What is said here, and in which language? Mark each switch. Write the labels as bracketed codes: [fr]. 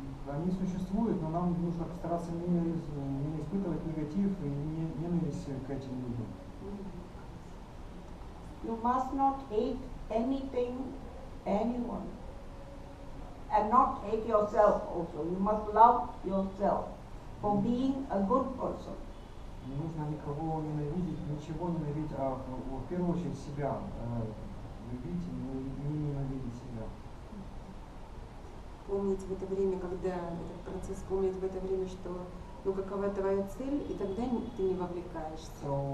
[ru] Они существуют, но нам нужно постараться не испытывать негатив и ненависть к этим людям. [en] You must not hate anything, anyone. And not hate yourself also. You must love yourself for being a good person. [ru] Не нужно никого ненавидеть, ничего ненавидеть, а в первую очередь себя любить и не ненавидеть себя. Помнить в это время, когда этот процесс, помнить в это время, что ну какова твоя цель, и тогда ты не вовлекаешься.